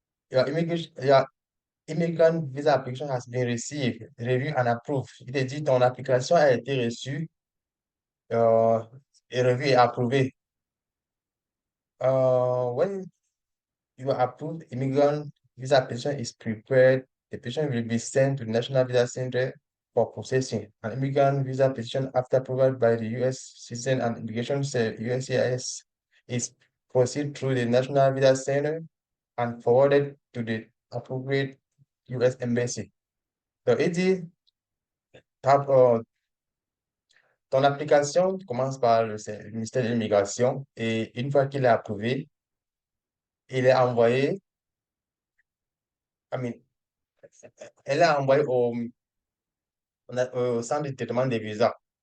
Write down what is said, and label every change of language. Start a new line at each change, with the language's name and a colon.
French: il y a
English: Immigrant Visa Application has been received, reviewed and approved.
French: Il te dit ton application a été reçue euh, et revue et approuvée.
English: When you are approved, immigrant visa application is prepared. The application will be sent to the National Visa Center for processing. An immigrant visa application, after approval by the U.S. Citizen and Immigration USCIS, is proceed through the National Visa Center and forwarded to the appropriate U.S. Embassy.
French: Donc, il dit, ton application commence par le ministère de l'Immigration et une fois qu'il est approuvé, il est envoyé,
English: I mean,
French: elle est envoyée au centre de traitement des visas.